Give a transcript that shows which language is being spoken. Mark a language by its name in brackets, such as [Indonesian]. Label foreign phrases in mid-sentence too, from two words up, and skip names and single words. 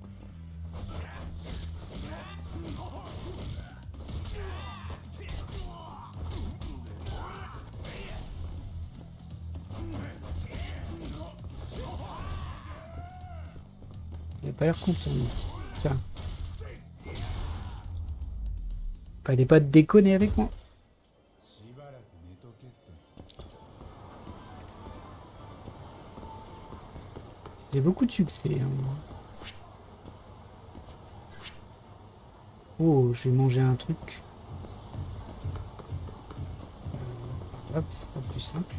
[French] Il a pas l'air content. Tiens. Fallait pas te déconner avec moi. [Japanese] しばらく寝とけって。 [French] J'ai beaucoup de succès. Hein. Oh, j'ai mangé un truc. Hop, c'est pas plus simple.